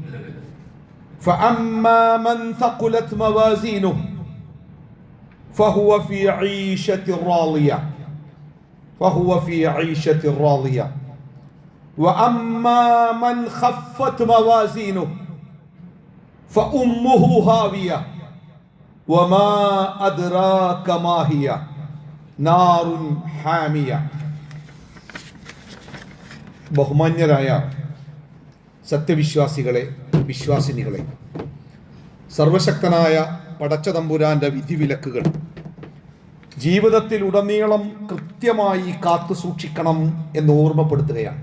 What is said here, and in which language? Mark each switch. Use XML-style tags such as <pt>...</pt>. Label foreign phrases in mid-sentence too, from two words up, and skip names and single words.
<ar>فأما من ثقلت موازينه فهو في عيشة راضية وأما من خفت موازينه فأمه هاوية وما أدراك ما هي نار حامية.</ar> <ml>ബഹുമാന്യരായ സത്യവിശ്വാസികളെ, വിശ്വാസിനികളെ, സർവശക്തനായ പടച്ചതമ്പുരാന്റെ വിധിവിലക്കുകൾ ജീവിതത്തിൽ ഉടനീളം കൃത്യമായി കാത്തു സൂക്ഷിക്കണം എന്ന് ഓർമ്മപ്പെടുത്തുകയാണ്.</ml>